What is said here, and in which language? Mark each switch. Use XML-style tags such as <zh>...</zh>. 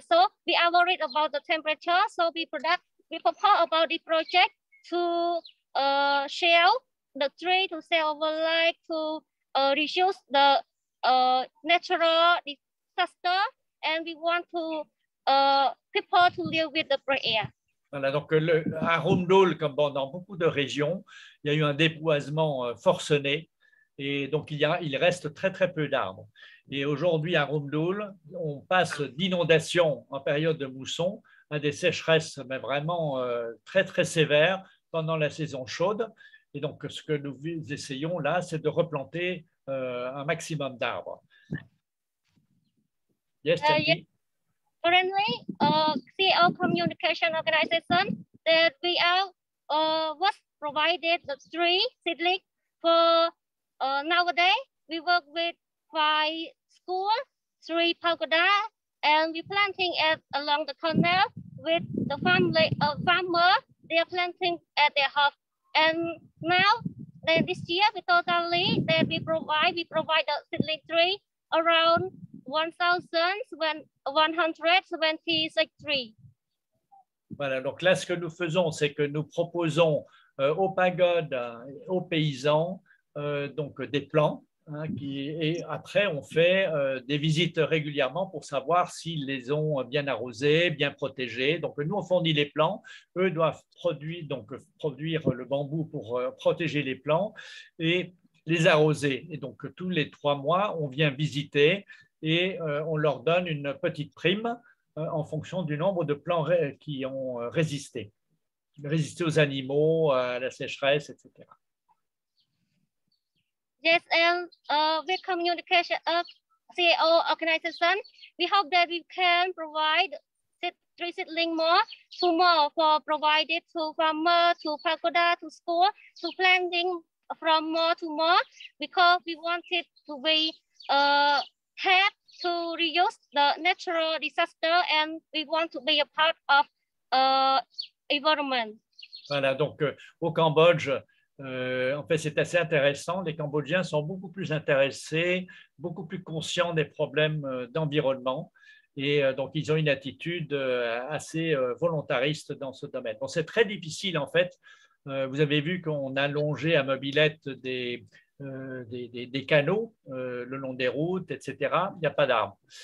<en>So we are worried about the temperature. So we propose about the project to share the tree, to save our life, to reduce the natural disaster, and we want to people to live with the fresh air.</en> <fr>Voilà, donc à Roomdool, comme dans beaucoup de régions, il y a eu un déboisement forcené et donc il reste très très peu d'arbres. Et aujourd'hui à Roomdool, on passe d'inondations en période de mousson à des sécheresses mais vraiment très très sévères pendant la saison chaude. Et donc ce que nous essayons là, c'est de replanter un maximum d'arbres.</fr> <en>Yes, Yes. Currently, CO Communication Organization that we are was provided the tree seedling for nowadays. We work with 5 schools, 3 pagoda, and we planting along the canal with the family farmer. They are planting at their house, and now this year we totally that we provide the seedling tree around 1,126 trees.</en> <fr>Voilà, donc là, ce que nous faisons, c'est que nous proposons aux pagodes, aux paysans, donc des plans, et après, on fait des visites régulièrement pour savoir s'ils les ont bien arrosés, bien protégés. Donc, nous, on fournit les plants. Eux doivent produire le bambou pour protéger les plants et les arroser. Et donc, tous les 3 mois, on vient visiter et on leur donne une petite prime en fonction du nombre de plants qui ont résisté aux animaux, à la sécheresse, etc.</fr> <en>Yes, and with communication of CO organization, we hope that we can provide tree seedling more for provided to farmer, to pagoda, to school, to planting from more to more, because we want it to be help to reduce the natural disaster, and we want to be a part of environment.</en> <fr>Voilà, donc au Cambodge, en fait, c'est assez intéressant. Les Cambodgiens sont beaucoup plus intéressés, beaucoup plus conscients des problèmes d'environnement, et donc ils ont une attitude assez volontariste dans ce domaine. Bon, c'est très difficile en fait. Vous avez vu qu'on a longé à mobilette des canaux le long des routes, etc. Il n'y a pas d'arbres.</fr>